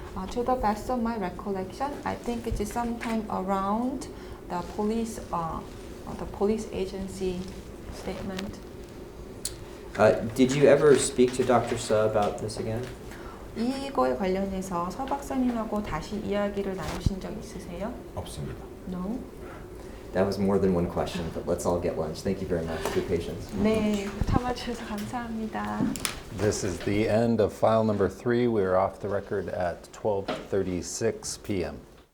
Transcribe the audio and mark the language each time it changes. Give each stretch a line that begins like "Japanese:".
English: To the best of my recollection, I think it is sometime around the police agency statement. Did you ever speak to Dr. Suh about this again?
Korean: 이거에 관련해서 서 박사님하고 다시 이야기를 나누신 적 있으세요? 없습니다.
English: No. That was more than one question, but let's all get lunch. Thank you very much for your patience.
Korean: 네, 참아주셔서 감사합니다.
English: This is the end of file number 3. We are off the record at 12:36 p.m.